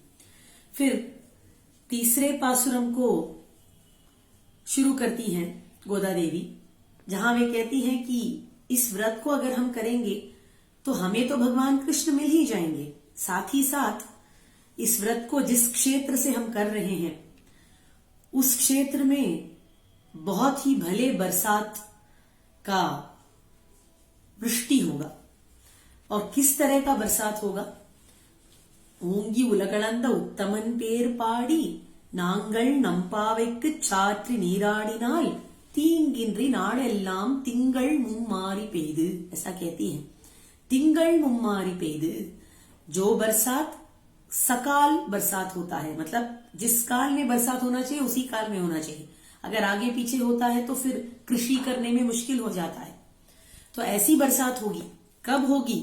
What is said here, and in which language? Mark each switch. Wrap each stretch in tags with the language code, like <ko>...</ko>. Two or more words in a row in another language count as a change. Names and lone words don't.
<hi>फिर तीसरे पासुरम को शुरू करती हैं गोदा देवी, जहां वे कहती हैं कि इस व्रत को अगर हम करेंगे तो हमें तो भगवान कृष्ण मिल ही जाएंगे, साथ ही साथ इस व्रत को जिस क्षेत्र से हम कर रहे हैं उस क्षेत्र में बहुत ही भले बरसात का वृष्टि होगा। और किस तरह का बरसात होगा?</hi> <ta>ஓங்கி உலகளந்த உத்தமன் பேர் பாடி நாங்கள் நம்பாவைக்கு சாற்றி நீராடினால் தீங்கின்றி நாடெல்லாம் திங்கள் மும்மாரி பெய்து,</ta> <hi>ऐसा कहती है।</hi> <ta>திங்கள் மும்மாரி பெய்து,</ta> <hi>जो बरसात सकाल बरसात होता है, मतलब जिस काल में बरसात होना चाहिए उसी काल में होना चाहिए। अगर आगे पीछे होता है तो फिर कृषि करने में मुश्किल हो जाता है। तो ऐसी बरसात होगी। कब होगी?</hi>